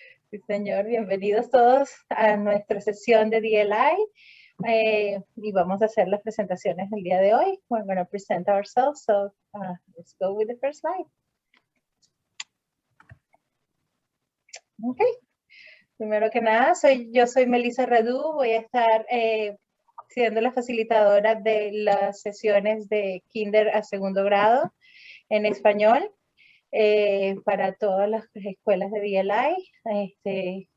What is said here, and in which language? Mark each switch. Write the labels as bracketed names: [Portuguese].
[Spanish] Sí, señor, bienvenidos todos a nuestra sesión de DLI. Y vamos a hacer las presentaciones del día de hoy. [English] We're going to present ourselves, so let's go with the first slide. Okay. [Spanish] Primero que nada, yo soy Melissa Redú, voy a estar siendo la facilitadora de las sesiones de kinder a segundo grado en español para todas las escuelas de DLI.